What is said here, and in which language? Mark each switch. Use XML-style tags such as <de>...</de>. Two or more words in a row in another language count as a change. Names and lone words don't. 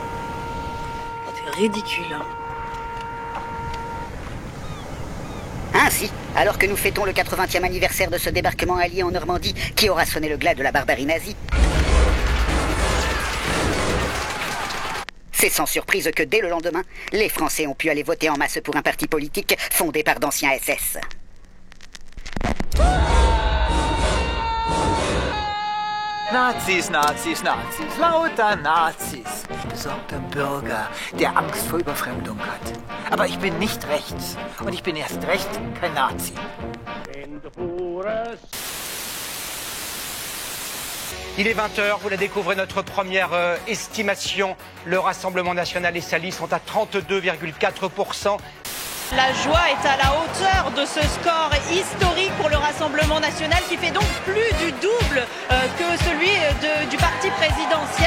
<fr>C'est ridicule, hein. Ainsi, alors que nous fêtons le 80e anniversaire de ce débarquement allié en Normandie qui aura sonné le glas de la barbarie nazie, c'est sans surprise que dès le lendemain, les Français ont pu aller voter en masse pour un parti politique fondé par d'anciens SS.</fr> <de>Nazis, Nazis, Nazis, lauter Nazis. Besorgter Bürger, der Angst vor Überfremdung hat. Aber ich bin nicht rechts. Und ich bin erst recht kein Nazi.</de> <fr>Il est 20h, vous la découvrez, notre première estimation. Le Rassemblement national et sa liste sont à 32,4%. La joie est à la hauteur de ce score historique pour le Rassemblement national qui fait donc plus du double que celui du parti présidentiel.</fr>